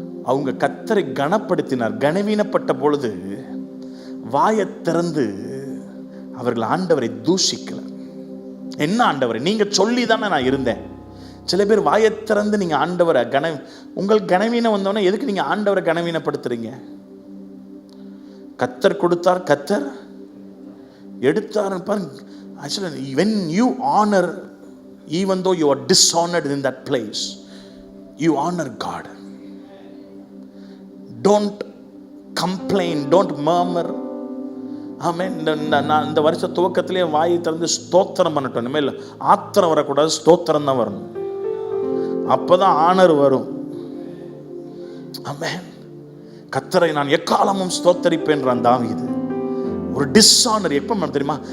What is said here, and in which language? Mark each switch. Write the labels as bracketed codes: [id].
[ta] அவங்க கர்த்தரை கனப்படுத்தினார். கனவீனப்பட்ட பொழுது வாயை திறந்து அவர்கள் ஆண்டவரை தூஷிக்கல. என்ன ஆண்டவரை நீங்க சொல்லி தானே நான் இருந்தேன். சில பேர் வாயை திறந்து நீங்க ஆண்டவரை உங்கள் கனவீனம் வந்தோடனே எதுக்கு நீங்க ஆண்டவரை கனவீனப்படுத்துறீங்க? கர்த்தர் கொடுத்தார், கர்த்தர் எடுத்தார். [en] Actually, when you honor, even though you are dishonored in that place, you honor God. Don't complain, don't murmur. [ta] ஆமென். நான் இந்த வருஷ துவக்கத்திலே வாயை திறந்து ஸ்தோத்திரம் பண்ணட்டும். இனிமேல் ஆத்திரம் வரக்கூடாது, ஸ்தோத்திரம் தான் வரணும். அப்பதான் ஆனர் வரும். ஆமென். கர்த்தரை நான் எக்காலமும் ஸ்தோத்தரிப்பேன்றான் தாவீது. ஒரு டிஸ்ஆனர் எப்ப தெரியுமா?